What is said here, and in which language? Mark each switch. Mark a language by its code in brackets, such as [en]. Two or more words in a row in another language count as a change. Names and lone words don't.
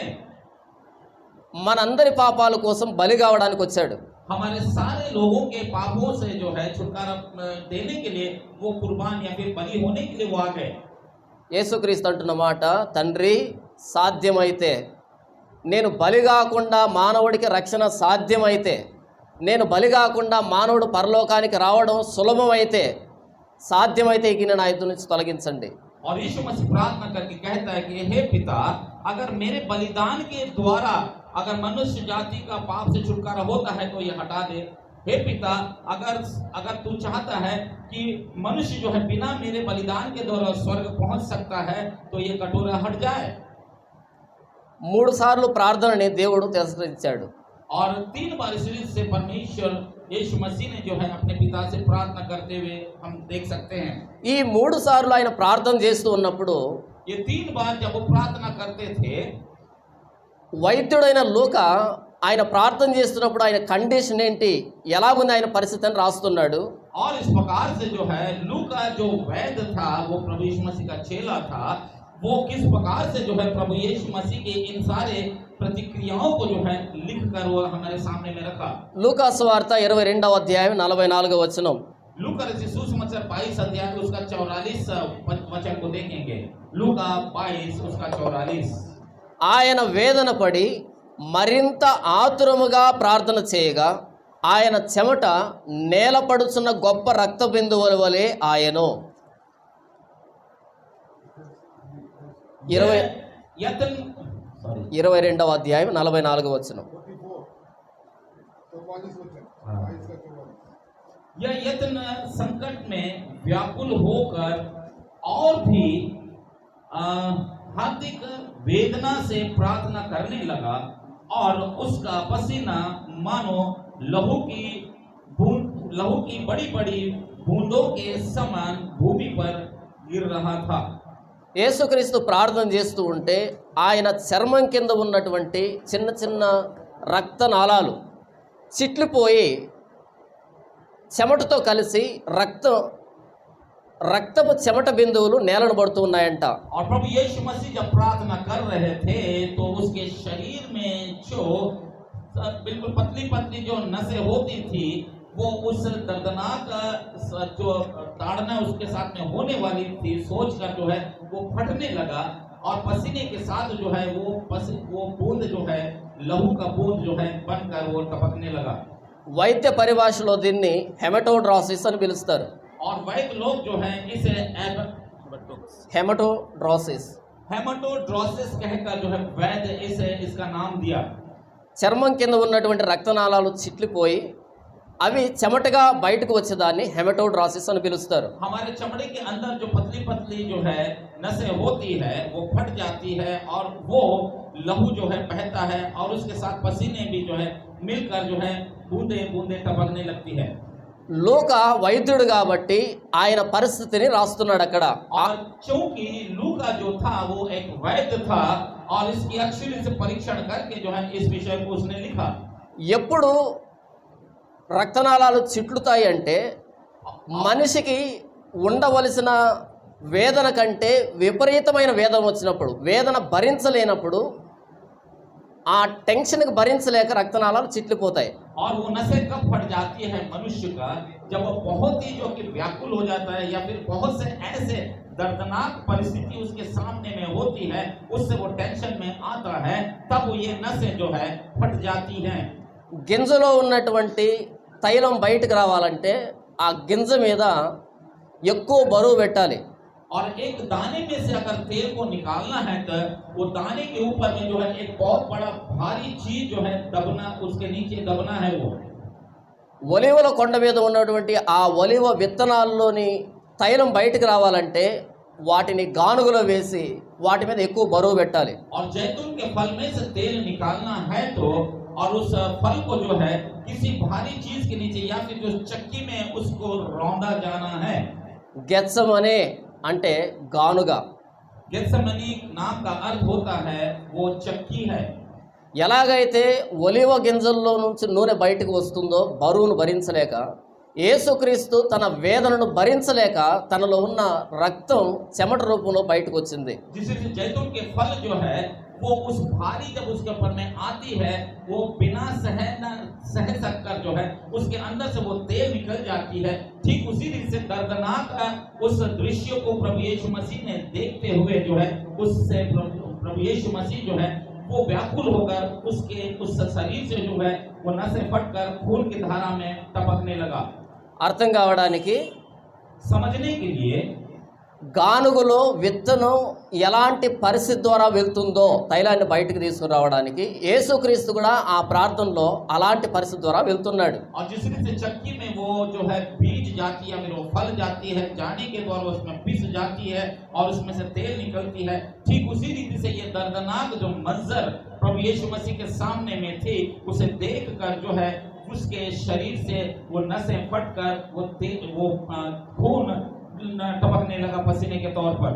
[te] మనందరి పాపాల కోసం బలి కావడానికి వచ్చాడు. [hi] हमारे सारे लोगों के पापों से जो है छुटकारा देने के लिए वो कुर्बान या फिर बलि होने के लिए वो आ गए। [te] యేసుక్రీస్తు అంటున్న మాట, తండ్రి సాధ్యమైతే, నేను బలి కాకుండా మానవుడికి రక్షణ సాధ్యమైతే, నేను బలి కాకుండా మానవుడు పరలోకానికి రావడం సులభమైతే, సాధ్యమైతే ఈ గిన్నె నా ఎదురు నుంచి తొలగించండి. [hi] और यीशु मसीह प्रार्थना करके कहता है कि हे पिता, अगर मेरे बलिदान के द्वारा अगर मनुष्य जाति का पाप से छुटकारा होता है तो ये हटा दे। हे पिता, अगर तू चाहता है कि मनुष्य जो है बिना मेरे बलिदान के द्वारा स्वर्ग पहुंच सकता है तो ये कटोरा हट जाए। [te] 3 సార్లు ప్రార్థనని దేవుడు తిరస్కరించాడు. [hi] और 3 बार इस रीति से परमेश्वर यीशु मसीह ने जो है अपने पिता से प्रार्थना करते हुए हम देख सकते हैं। [te] ఈ 3 సార్లు ఆయన ప్రార్థన చేస్తూ ఉన్నప్పుడు [hi] ये 3 बार जब वो प्रार्थना करते थे, [te] వైద్యుడైన లూకా ఆయన ప్రార్థన చేస్తున్నప్పుడు ఆయన కండిషన్ ఏంటి, ఎలా ఉంది ఆయన పరిస్థితి అని రాస్తున్నాడు. [hi] और इस प्रकार से जो है लूका जो वैद्य था, वो प्रभु यीशु मसीह का चेला था, वो किस प्रकार से जो है प्रभु यीशु मसीह के इन सारे प्रतिक्रियाओं को जो है लिख कर वो हमारे सामने में रखा। [te] లూకా సువార్త 22వ అధ్యాయం 44వ వచనం. [hi] लूका रचित सुसमाचार 22 अध्याय उसका 44 वचन को देखेंगे। लूका 22 उसका 44। [te] ఆయన వేదన పడి మరింత ఆతురముగా ప్రార్థన చేయగా ఆయన చెమట నేలపడుచున్న గొప్ప రక్త బిందువుల వలె ఆయను. 22వ అధ్యాయం 44వ వచనం. [hi] यह यत्न संकट में व्याकुल होकर और भी हार्दिक वेदना से प्रार्थना करने लगा और उसका पसीना मानो लहू की बड़ी बड़ी बूंदों के समान भूमि पर गिर रहा था। [te] యేసుక్రీస్తు ప్రార్థన చేస్తూ ఉంటే ఆయన చర్మం కింద ఉన్నటువంటి చిన్న చిన్న రక్తనాళాలు చిట్లిపోయి చెమటతో కలిసి రక్తపు చెమట బిందువులు నేలను పడుతూ ఉన్నాయంట. [hi] और प्रभु यीशु मसीह जब प्रार्थना कर रहे थे तो उसके शरीर में जो बिल्कुल पतली पतली जो नसें होती थी वो उस दर्दनाक जो ताड़ना उसके साथ में होने वाली थी सोच कर जो है वो फटने लगा और पसीने के साथ जो है वो बूंद जो है लहू का बूंद जो है बनकर वो टपकने लगा। [te] వైద్య పరిభాషలో దీన్ని హెమటోడ్రాసిస్ అని పిలుస్తారు. [hi] और वैद्य लोग जो है इसे हेमाटोड्रोसिस कहकर जो है वैद्य इसे इसका नाम दिया। [te] చర్మం కింద ఉన్నటువంటి రక్తనాళాలు చిట్లిపోయి అవి చెమటగా బయటకు వచ్చేదాన్ని హెమటోడ్రాసిస్ అని పిలుస్తారు. [hi] हमारे चमड़े के अंदर जो पतली पतली जो है नसें होती है वो फट जाती है और वो लहू जो है बहता है और उसके साथ पसीने भी जो है मिलकर जो है बूंदे बूंदे टपकने लगती है। [te] లూకా వైద్యుడు కాబట్టి ఆయన పరిస్థితిని రాస్తున్నాడు అక్కడ. [hi] और चूंकि लूका जो था वो एक वैद्य था और इसकी एक्चुअली से परीक्षण करके जो है इस विषय को उसने लिखा। [te] ఎప్పుడు రక్తనాళాలు చిట్లుతాయి అంటే మనిషికి ఉండవలసిన వేదన కంటే విపరీతమైన వేదన వచ్చినప్పుడు, వేదన భరించలేనప్పుడు ఆ టెన్షన్కి భరించలేక రక్తనాళాలు చిట్లిపోతాయి. [hi] और वो नसें कब फट जाती है मनुष्य का, जब वो बहुत ही जो कि व्याकुल हो जाता है या फिर बहुत से ऐसे दर्दनाक परिस्थिति उसके सामने में होती है, उससे वो टेंशन में आता है, तब ये नसें जो है फट जाती हैं। [te] గింజలో ఉన్నటువంటి తైలం బయటకు రావాలంటే ఆ గింజ మీద ఎక్కువ బరువు పెట్టాలి. [hi] और एक दाने में से अगर तेल को निकालना है तो वो दाने के ऊपर में जो है एक बहुत बड़ा भारी चीज जो है दबना, उसके नीचे दबना है। वो [te] ఒలివల కొండ మీద ఉన్నటువంటి ఆ ఒలివ విత్తనాల్లోని తైలం బయటకు రావాలంటే వాటిని గానుగలో వేసి వాటి మీద ఎక్కువ బరువు పెట్టాలి. [hi] और जैतून के फल में से तेल निकालना है तो और उस फल को जो है किसी भारी चीज के नीचे या फिर जो चक्की में उसको रौंदा जाना है। [te] గెత్సమనే అంటే గానుగ. [hi] गेत्सेमनी नाम का अर्थ होता है वो चक्की है। [te] ఎలాగైతే ఒలివ గింజల్లో నుంచి నూనె బయటకు వస్తుందో బరువును భరించలేక, యేసుక్రీస్తు తన వేదనను భరించలేక తనలో ఉన్న రక్తం చెమట రూపంలో బయటకు వచ్చింది. [hi] जिससे जैतून के फल जो है वो उस भारी जब उसके ऊपर में आती है वो बिना सह सककर जो है उसके अंदर से वो तेल निकल जाती है। ठीक उसी रीति से दर्दनाक उस दृश्य को प्रभु यीशु मसीह ने देखते हुए जो है उससे प्रभु यीशु मसीह जो है वो व्याकुल होकर उसके उस शरीर से जो है वो नसें फटकर खून की धारा में टपकने लगा। [te] అర్థం కావడానికి [hi] समझने के लिए [te] గానుగులో విత్తనం ఎలాంటి పరిస్థితి ద్వారా వెళ్తుందో తైలాన్ని బయటికి తీసుకురావడానికి యేసుక్రీస్తు కూడా ఆ ప్రార్థనలో అలాంటి పరిస్థితి ద్వారా వెళ్తున్నాడు. [hi] और जिस रीति चक्की में वो जो है बीज जाती है, फिर वो फल जाती है, जाने के द्वारा उसमें पिस जाती है और उसमें से तेल निकलती है, ठीक उसी रीति से ये दर्दनाक जो मंजर प्रभु यीशु मसीह के सामने में थे, उसे देखकर जो है उसके शरीर से वो नसें फटकर वो खून टपकने लगा पसीने के तौर पर.